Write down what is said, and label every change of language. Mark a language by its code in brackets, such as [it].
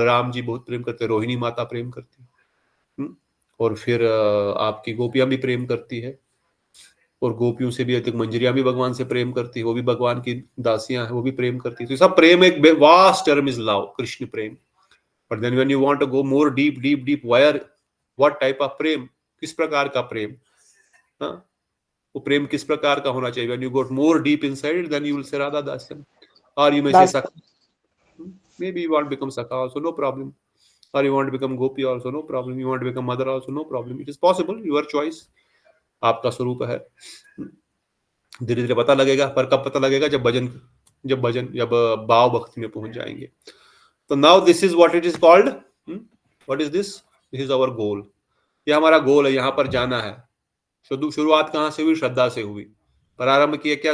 [hi] बलराम जी बहुत प्रेम करते हैं, रोहिणी माता प्रेम करती है, और फिर आपकी गोपियां भी प्रेम करती है, और गोपियों से भी अधिक मंजरियां भी भगवान से प्रेम करती है, वो भी भगवान की दासियां हैं, वो भी प्रेम करती है। [en] तो सब प्रेम एक vast term is love, Krishna प्रेम। But then when you want to go more deep deep deep, what type of प्रेम, [hi] किस प्रकार का प्रेम? वो प्रेम किस प्रकार का होना चाहिए? [en] When you got more deep inside, then you will say Radha Dasyan, or you may say Sakha. Maybe you want to become Sakha also, no problem. Or you want to become Gopi also, no problem. You want to become Mother also, no problem. It is possible, your choice. [hi] आपका स्वरूप है. धीरे धीरे पता लगेगा, पर कब पता लगेगा? जब भाव भक्ति में पहुंच जाएंगे. [en] तो now this is what it is called. What is this? This is our goal. [hi] ये हमारा गोल है, यहाँ पर जाना है. शुरुआत कहाँ से हुई? श्रद्धा से हुई. प्रारंभ किया क्या?